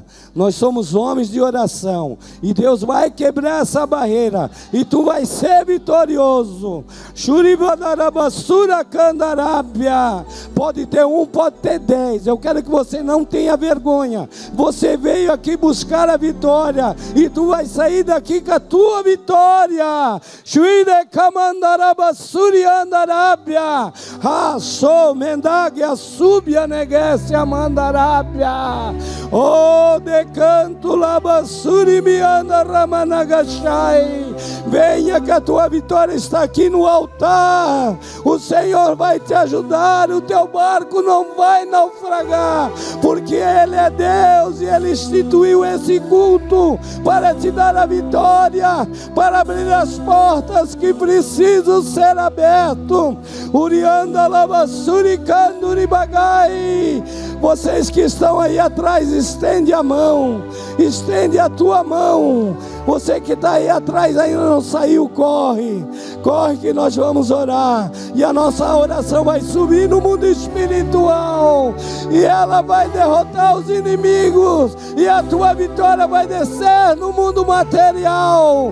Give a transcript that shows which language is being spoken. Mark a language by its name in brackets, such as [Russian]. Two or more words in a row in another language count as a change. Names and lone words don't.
[Portuguese] Nós somos homens de oração, e Deus vai quebrar essa barreira, e tu vai ser vitorioso. Shuribadarabassura candarábia. Pode ter um, pode ter 10. Eu quero que você não tenha vergonha. Você veio aqui buscar a vitória, e tu vai sair daqui com a tua vitória. Shuide kamandarabassuri andarabia. Raso mendagia subia negesse amandarabia. Oh, decanto labassuri mianda ramanagashai. Venha que a tua vitória está aqui no altar. O Senhor vai te ajudar. O teu barco não vai naufragar, porque Ele é Deus e Ele instituiu esse culto para te dar a vitória, para abrir as portas que precisam ser abertas. Urianda lavassuri canduri bagai. Vocês que estão aí atrás, estende a mão, estende a tua mão. Você que está aí atrás ainda não saiu, corre, corre que nós vamos orar, e a nossa oração vai subir no mundo espiritual, e ela vai derrotar os inimigos, e a tua vitória vai descer no mundo material.